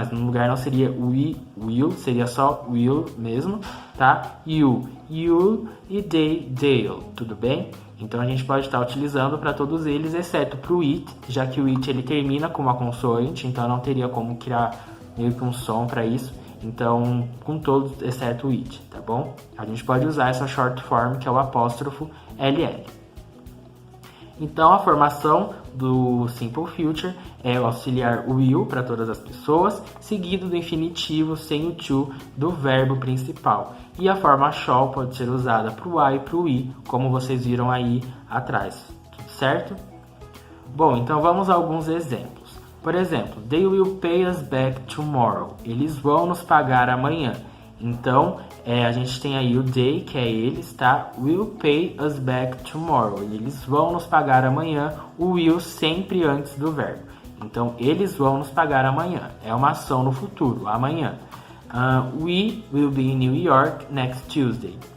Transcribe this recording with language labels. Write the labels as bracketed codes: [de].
[pt] Mas no lugar não seria we, will, seria só will mesmo, tá? You, you'll e they, they'll, tudo bem? Então a gente pode estar utilizando para todos eles, exceto para o it, já que o it ele termina com uma consoante, então não teria como criar meio que um som para isso. Então, com todos, exceto o it, tá bom? A gente pode usar essa short form, que é o apóstrofo LL. Então, a formação do Simple Future é o auxiliar will para todas as pessoas, seguido do infinitivo sem o to do verbo principal. E a forma shall pode ser usada para o I e para o we, como vocês viram aí atrás, tudo certo? Bom, então vamos a alguns exemplos. Por exemplo, [en] they will pay us back tomorrow. [pt] Eles vão nos pagar amanhã. Então, a gente tem aí o they, que é eles, tá? [en] Will pay us back tomorrow. [pt] Eles vão nos pagar amanhã. O will sempre antes do verbo. Então, eles vão nos pagar amanhã. É uma ação no futuro, amanhã. [en] We will be in New York next Tuesday.